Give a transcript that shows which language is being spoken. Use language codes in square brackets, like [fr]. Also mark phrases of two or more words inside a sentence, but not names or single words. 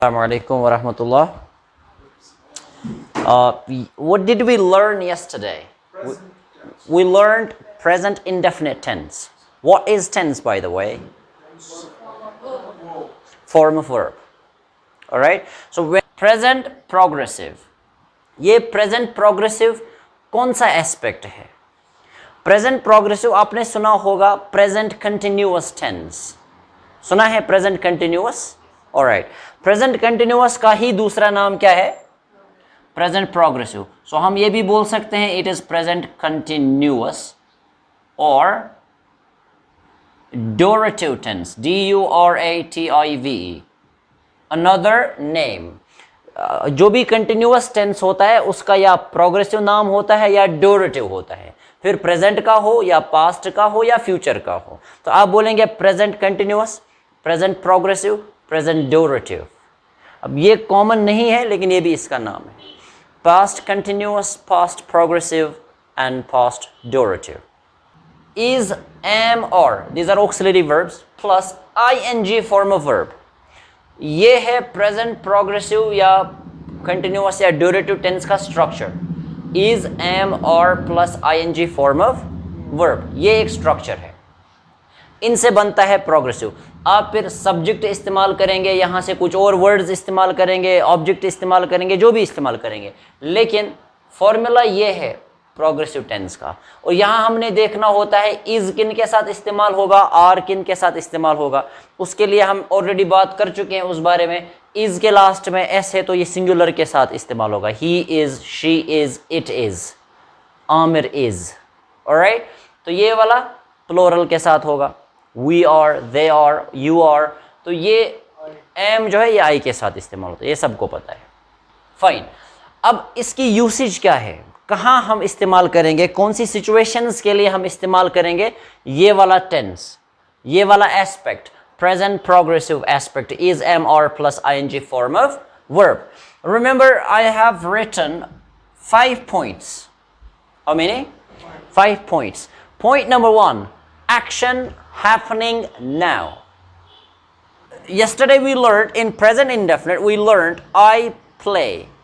[ar] السلام عليكم ورحمة الله. [en] What did we learn yesterday? We learned present indefinite tense. What is tense, by the way? Form of verb. Alright? So when present progressive. [hi] ये [en] present progressive [hi] कौन सा aspect है? [en] Present progressive [hi] आपने सुना होगा [en] present continuous tense. [hi] सुना है [en] present continuous? Alright. Present continuous [hi] का ही दूसरा नाम क्या है? [en] Present progressive. So [hi] हम ये भी बोल सकते हैं [en] it is present continuous or Durative tense. D-U-R-A-T-I-V-E. Another name. [hi] जो भी [en] continuous tense [hi] होता है उसका या प्रोग्रेसिव नाम होता है या ड्यूरेटिव होता है, फिर प्रेजेंट का हो या पास्ट का हो या फ्यूचर का हो. तो आप बोलेंगे [en] present continuous, present progressive, present durative. [hi] अब ये कॉमन नहीं है लेकिन ये भी इसका नाम है. [en] past continuous, past progressive and past durative. Is, am or, these are auxiliary verbs plus ing form of verb. [hi] ये है [en] present progressive [hi] या कंटिन्यूअस या [en] durative tense [hi] का स्ट्रक्चर. [en] is, am और plus ING form of verb, [hi] ये एक स्ट्रक्चर है. इनसे बनता है प्रोग्रेसिव. आप फिर सब्जेक्ट इस्तेमाल करेंगे, यहाँ से कुछ और वर्ड्स इस्तेमाल करेंगे, ऑब्जेक्ट इस्तेमाल करेंगे, जो भी इस्तेमाल करेंगे, लेकिन फॉर्मूला ये है [en] progressive tense [hi] का. और यहाँ हमने देखना होता है इज किन के साथ इस्तेमाल होगा, आर किन के साथ इस्तेमाल होगा. उसके लिए हम ऑलरेडी बात कर चुके हैं उस बारे में. इज के लास्ट में एस है तो ये सिंगुलर के साथ इस्तेमाल होगा. [en] he is, she is, it is, आमिर इज. [hi] ऑलराइट, तो ये वाला प्लोरल के साथ होगा. [en] we are, they are, you are. [hi] तो ये एम जो है ये आई के साथ इस्तेमाल होता है, ये सबको पता है. फाइन. अब इसकी यूसेज क्या है, कहाँ हम इस्तेमाल करेंगे, कौन सी सिचुएशंस के लिए हम इस्तेमाल करेंगे ये वाला टेंस, ये वाला एस्पेक्ट, [en] present progressive aspect, is, am [hi] और [en] plus ING form of verb. remember I have written 5 points. How many? 5 points. Point number 1, action happening now. Yesterday we learned in present indefinite, we learned I play.